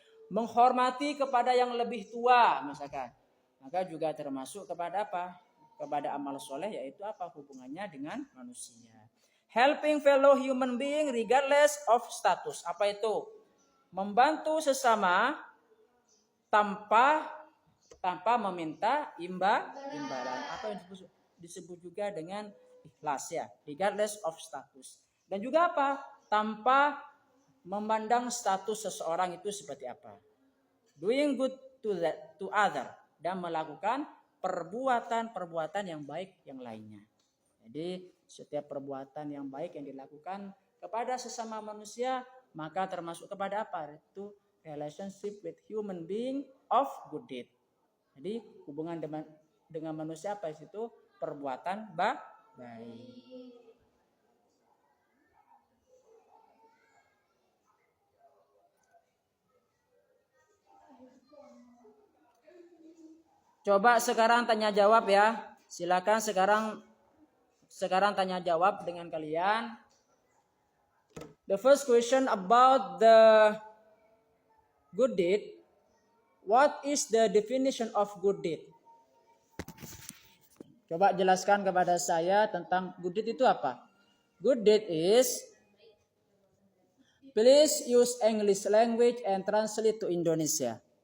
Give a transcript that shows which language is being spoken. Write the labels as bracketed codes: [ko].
[id] Menghormati kepada yang lebih tua misalkan. Maka juga termasuk kepada apa? Kepada amal soleh, yaitu apa? Hubungannya dengan manusia. [en] Helping fellow human being regardless of status. [id] Apa itu? Membantu sesama tanpa meminta imbalan, atau yang disebut juga dengan ikhlas ya, [en] regardless of status. [id] Dan juga apa? Tanpa memandang status seseorang itu seperti apa. [en] Doing good to other, [id] dan melakukan perbuatan yang baik yang lainnya. Jadi setiap perbuatan yang baik yang dilakukan kepada sesama manusia, maka termasuk kepada apa? Itu [en] relationship with human being of good deed. [id] Jadi hubungan dengan manusia apa itu? Perbuatan baik. Coba sekarang tanya jawab ya. Silakan sekarang tanya jawab dengan kalian. [en] The first question about the good deed. What is the definition of good deed? [id] Coba jelaskan kepada saya tentang good deed itu apa? [en] Good deed is, please use English language and translate to Indonesia.